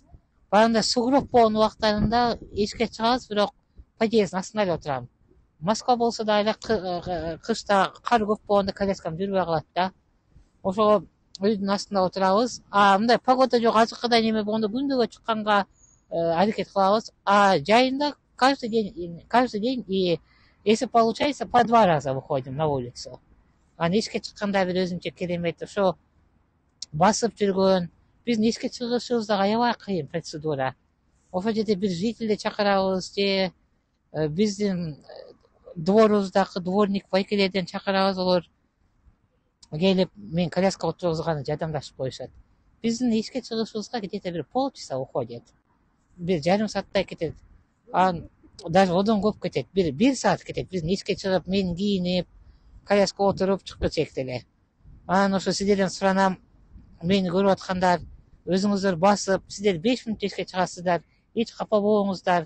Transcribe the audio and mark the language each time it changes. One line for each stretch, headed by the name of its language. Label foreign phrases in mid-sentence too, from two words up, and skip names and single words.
Kyrgyz: Баягында сугроб болгон убактарында эшикке чыгабыз, бирок подъездин астында эле отурам. Москва болсо дагы кышта кар көп болгондо коляскам жүрбөй калат да. Ошого үйдүн астында отурабыз. Мындай погода жок, азыркыдай неме болгондо күндүгө чыкканга аракет кылабыз.
Russian: Жайында каждый день и если получается по 2 раза выходим на улицу.
Kyrgyz: Эшикке чыкканда бир өзүнчө керемет ошо басып жүргөн. Биздин эшикке чыгышыбыз дагы аябай кыйын процедура. Ошол жерде бир жителди чакырабыз же биздин дворубуздагы дворник байкелерден чакырабыз, олар келип мен коляскага отургузганды жардамдашып коюшат. Биздин эшикке чыгышыбызга где-то бир
Russian: полчаса уходит.
Kyrgyz: Бир жарым сааттай кетет. Даже одон көп кетет. Бир саат кетет. Биздин эшикке чыгып, мен кийинип, коляскага отуруп чыгып кетсек деле. Анан ошо сиздерден суранам, мени көрүп аткандар, өзүңүздөр басып, сиздер 5 мүнөт эшикке чыгасыздар, эч капа болбоңуздар.